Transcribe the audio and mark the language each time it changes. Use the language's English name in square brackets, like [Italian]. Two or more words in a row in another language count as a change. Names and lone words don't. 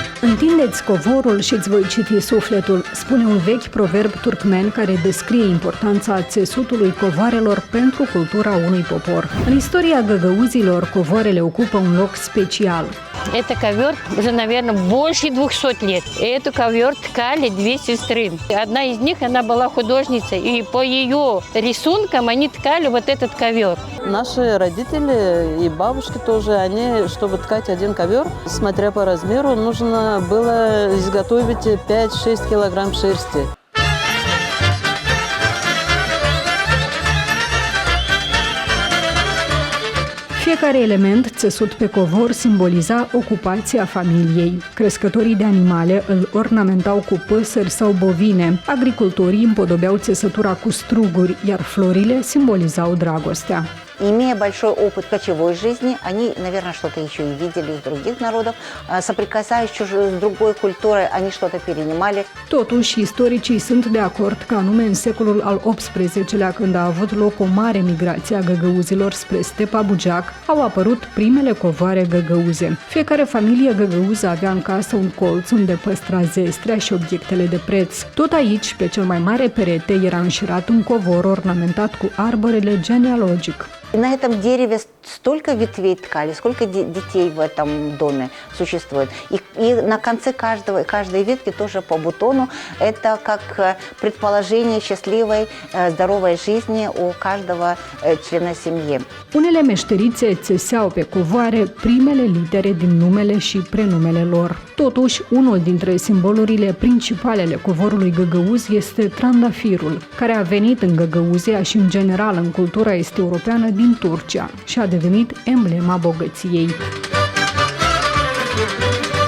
[Romanian] Întindeți covorul și îți voi citi sufletul, spune un vechi proverb turcmen care descrie importanța țesutului covoarelor pentru cultura unui popor. În istoria găgăuzilor, covoarele ocupă un loc special. [Russian] Это ковер уже, наверное, больше 200 лет. И эту ковер ткали две сестры. Одна из них, она была художницей, и по ее рисункам они ткали вот этот ковер. Наши родители и бабушки тоже, они, чтобы ткать один ковер, смотря по размеру, нужно было изготовить 5-6 килограмм шерсти. [Romanian] Fiecare element țesut pe covor simboliza ocupația familiei. Crescătorii de animale îl ornamentau cu păsări sau bovine. Agricultorii împodobeau țesătura cu struguri, iar florile simbolizau dragostea. [Russian] Имея большой опыт кочевой жизни, они, наверное, что-то еще и видели из других народов, соприкасаясь с другой культурой, они что-то перенимали. [Romanian] Totuși, istoricii sunt de acord că anume în secolul al XVIII-lea, când a avut loc o mare migrație a găgăuzilor spre stepa Bugeac, au apărut primele covoare găgăuze. Fiecare familie găgăuză avea în casă un colț unde păstra zestrea și obiectele de preț. Tot aici, pe cel mai mare perete, era înșirat un covor ornamentat cu arborele genealogic. [Russian] На этом дереве столько ветвей ткали, сколько детей в этом доме существует. И на конце каждой ветки тоже по бутону. Это как предположение счастливой, здоровой жизни у каждого члена семьи. [Romanian] Unele meșterițe țeseau pe covoare primele litere din numele și prenumele lor. Totuși, unul dintre simbolurile principale ale covorului găgăuz este trandafirul, care a venit în Găgăuzia și în general în cultura est-europeană din Turcia și a devenit emblema bogăției.